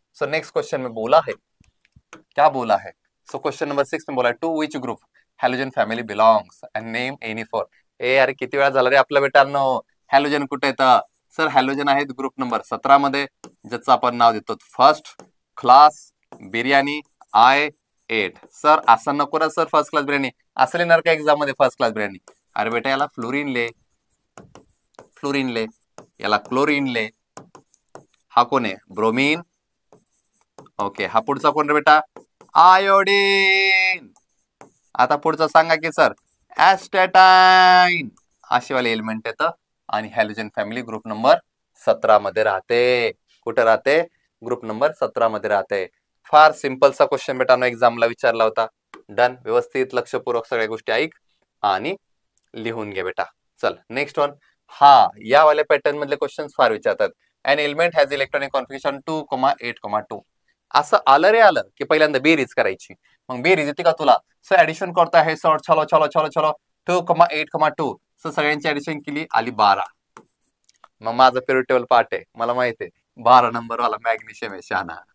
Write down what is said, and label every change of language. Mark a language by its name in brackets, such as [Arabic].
[Hindi] So next question में बोला है क्या बोला है? सो क्वेश्चन नंबर 6 में बोला है [English] To which group halogen family belongs and name any four. [Marathi] अरे किती वेळा झाला रे आपल्या बेटांनो. हॅलोजन कुठे येतं? सर हॅलोजन आहेत ग्रुप नंबर 17 मध्ये ज्याचं आपण नाव देतो first class biryani I8. Sir असं नको ना सर फर्स्ट क्लास बिर्याणी. असं लिहिणार का एक्झाम मध्ये फर्स्ट क्लास बिर्याणी? अरे बेटा याला फ्लोरीन ले, याला क्लोरीन ले. हा कोण आहे? ब्रोमीन. ओके हा पुढचा कोण रे बेटा? आयोडीन. आता पुढचं सांगा की सर ऍस्टेटाईन. असे वाले एलिमेंट येतं आणि हॅलोजन फॅमिली ग्रुप नंबर 17 मध्ये राहते. कुठे राहते? ग्रुप नंबर 17 मध्ये राहते. फार सिंपलचा क्वेश्चन बेटानो एक्झामला विचारला होता. डन. व्यवस्थित लक्षपूर्वक सगळ्या गोष्टी ऐक आणि लिहून घे बेटा. चल नेक्स्ट वन. हा या वाल्या पॅटर्न मधले क्वेश्चन फार विचारतात. [English] An element has electronic configuration 2,8,2. [Marathi] असं आलं रे आलं की पहिल्यांदा बेरीज करायची. मग बेरीज येते का तुला? [Hindi] सर ऍडिशन करता है सर. चलो चलो चलो चलो 2,8,2. [Marathi] सर सगळ्यांची ऍडिशन केली, आली 12. मग माझं पिरियड टेबल पार्ट आहे, मला माहिती आहे 12 नंबर वाला मॅग्नेशियम आहे शहाणा.